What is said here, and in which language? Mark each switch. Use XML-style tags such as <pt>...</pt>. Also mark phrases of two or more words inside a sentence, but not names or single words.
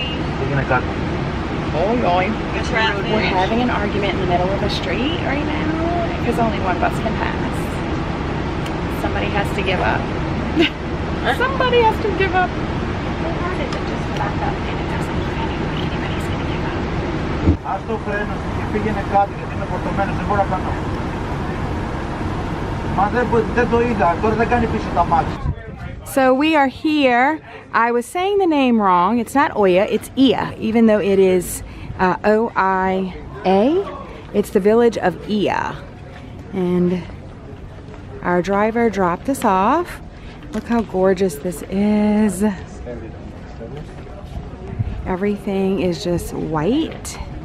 <en>Oh, going. Traffic. We're having an argument in the middle of a street right now because only one bus can pass. Somebody has to give up. Somebody has to give up. How hard is it just to back up? And it doesn't look like anybody's going to give up.</en> <el>Ας το φρένο και πήγαινε κάτω γιατί είναι φορτωμένος, δεν μπορώ να κάνω. Μα δεν το είδα, τώρα δεν κάνει πίσω τα μάτια.</el> <en>So we are here. I was saying the name wrong. It's not Oya, it's Ia, even though it is O-I-A. It's the village of Ia. And our driver dropped us off. Look how gorgeous this is. Everything is just white.</en>